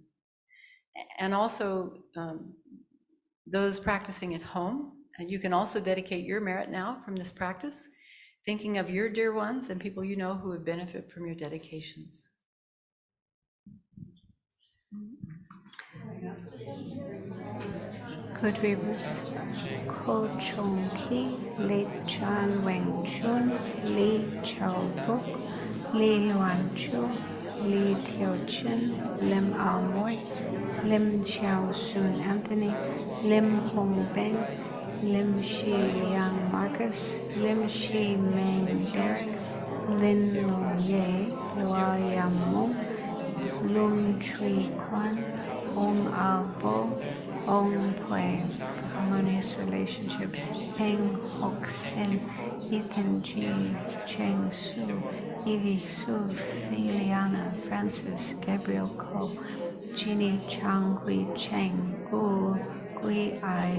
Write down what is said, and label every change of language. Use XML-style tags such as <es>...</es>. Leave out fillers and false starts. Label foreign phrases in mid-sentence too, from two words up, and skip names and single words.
<en>And also those practicing at home, and you can also dedicate your merit now from this practice, thinking of your dear ones and people you know who would benefit from your dedications. Good rebirth. Ko Chong Ki, Li Chan Weng Chun, Li Chao Buk, Li Luan Chu, Li Tiao Chin, Lim Ao Moi, Lim Xiao Sun Anthony, Lim Hong Beng, Lim Shi Liang Marcus, Lim Shi Meng Derek, Lin Lung Ye, Lua Yam Mung, Lum Chui Kwan, Ong Abo, Ong Pui, harmonious relationships, Peng Hoc Sin, Ethan G, Cheng Su, Evie Su, Filiana, Francis, Gabriel Ko, Jeannie Chang Hui Cheng, Gu, Gui Ai</en>